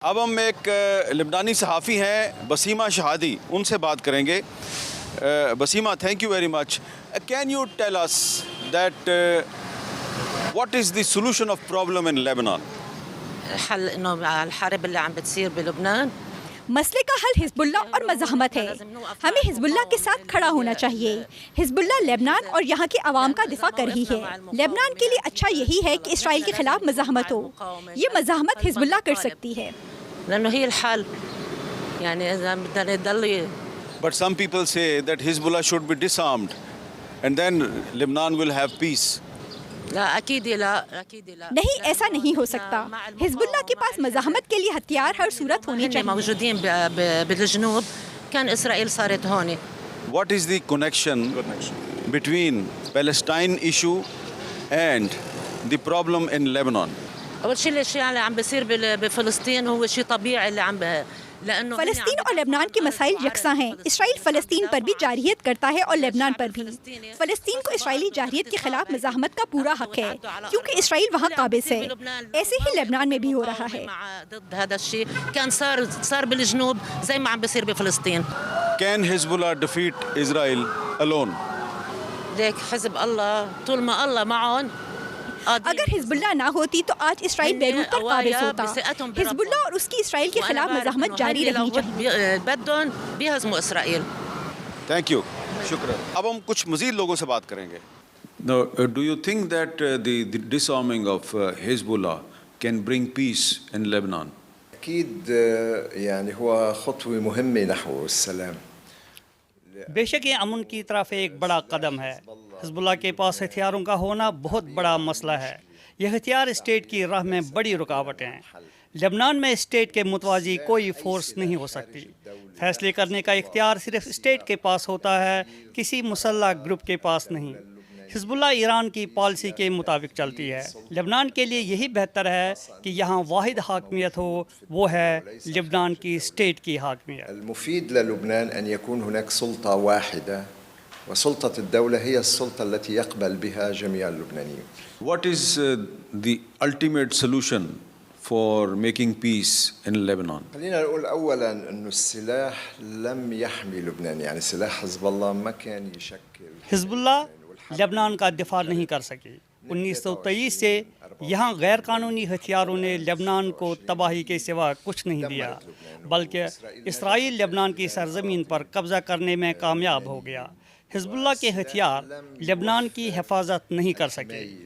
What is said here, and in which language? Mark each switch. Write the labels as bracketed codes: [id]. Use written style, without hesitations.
[ur] اب ہم ایک لبنانی صحافی ہیں بسیمہ شہادی، ان سے بات کریں گے. [en] Basima, thank you very much. Can you tell us that what is the solution of problem in Lebanon? [ar] الحل انه الحرب اللي عم بتصير بلبنان. [ur] مسئلے کا حل حزب اللہ اور مزاحمت ہے. ہمیں حزب اللہ کے ساتھ کھڑا ہونا چاہیے. حزب اللہ لبنان اور یہاں کے عوام کا دفاع کر رہی ہے. لبنان کے لیے اچھا یہی ہے کہ اسرائیل کے خلاف مزاحمت ہو. یہ مزاحمت حزب اللہ کر سکتی ہے. [ar] لانه هي الحل. يعني اذا بدنا نضل. [en] But some people say that Hezbollah should be disarmed and then Lebanon will have peace. [ar] لا اكيد لا اكيد لا. [ur] نہیں، ایسا نہیں ہو سکتا. حزب اللہ کے پاس مزاحمت کے لیے ہتھیار ہر صورت ہونے چاہیے. [ar] موجودين بالجنوب كان اسرائيل صارت هون. [en] What is the connection between Palestine issue and the problem in Lebanon? [ar] اول شيء الشيء اللي عم بيصير بفلسطين هو شيء طبيعي اللي عم لانه [ur] فلسطین اور لبنان کے مسائل یکساں ہیں. اسرائیل فلسطین پر بھی جارحیت کرتا ہے اور لبنان پر بھی. فلسطین کو اسرائیلی جارحیت کے خلاف مزاحمت کا پورا حق ہے کیونکہ اسرائیل وہاں قابض ہے. ایسے ہی لبنان میں بھی ہو رہا ہے. [ar] ضد هذا الشيء كان صار بالجنوب زي ما عم بيصير بفلسطين. [en] Can Hezbollah defeat Israel alone? [ar] ليك حزب الله طول ما الله معهم. [ur] اگر حزب اللہ نہ ہوتی تو آج اسرائیل بیروت پر قابض ہوتا. حزب اللہ اور اس کی اسرائیل کے خلاف مزاحمت جاری رہنی چاہیے. [ar] بدهم بيهزموا اسرائيل. [en] Thank you. [ur] شکریہ. اب ہم کچھ مزید لوگوں سے بات کریں گے. [en] Now, do you think that the disarming of Hezbollah can bring peace in Lebanon? [ar] أكيد يعني هو خطوة مهمة نحو السلام. [ur] بے شک یہ امن کی طرف ایک بڑا قدم ہے. حزب اللہ کے پاس ہتھیاروں کا ہونا بہت بڑا مسئلہ ہے. یہ ہتھیار اسٹیٹ کی راہ میں بڑی رکاوٹ ہیں. لبنان میں اسٹیٹ کے متوازی کوئی فورس نہیں ہو سکتی. فیصلے کرنے کا اختیار صرف اسٹیٹ کے پاس ہوتا ہے، کسی مسلح گروپ کے پاس نہیں. حزب اللہ ایران کی پالیسی کے مطابق چلتی ہے. لبنان کے لیے یہی بہتر ہے کہ یہاں واحد حاکمیت ہو، وہ ہے لبنان کی اسٹیٹ کی حاکمیت. [ar] المفيد للبنان أن يكون هناك سلطة واحدة وسلطة الدولة هي السلطة التي يقبل بها جميع اللبنانيين. [en] What is the ultimate solution for making peace in Lebanon? [ar] خلينا نقول أولا أن السلاح لم يحمي لبنان. يعني سلاح حزب الله ما كان يشكل. [ur] حزب اللہ لبنان کا دفاع نہیں کر سکی. 1923 سے یہاں غیر قانونی ہتھیاروں نے لبنان کو تباہی کے سوا کچھ نہیں دیا، بلکہ اسرائیل لبنان کی سرزمین پر قبضہ کرنے میں کامیاب ہو گیا. حزب اللہ کے ہتھیار لبنان کی حفاظت نہیں کر سکے.